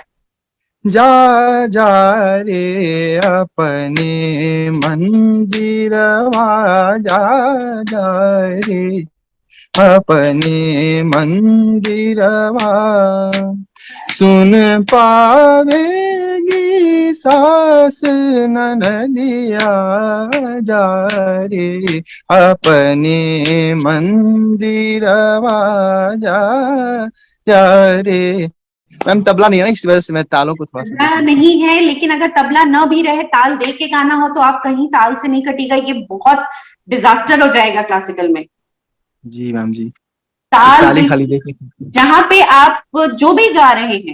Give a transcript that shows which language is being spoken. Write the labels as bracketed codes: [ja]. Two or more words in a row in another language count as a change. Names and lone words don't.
[hi] जा जा रे अपने मंदिरवा, जा जा रे अपने मंदिरवा, सुन पावेगी सास ननदिया, जा रे अपने मंदिरवा, जा जा रे। मैम तबला नहीं है ना, इस वजह से मैं तालों को थोड़ा सा तबला देख लेता नहीं है, लेकिन अगर तबला न भी रहे, ताल दे के गाना हो तो आप कहीं ताल से नहीं कटिएगा, ये बहुत डिजास्टर हो जाएगा क्लासिकल में। हूँ। जी मैम जी। ताल ताली खाली देख जहां पे आप जो भी गा रहे हैं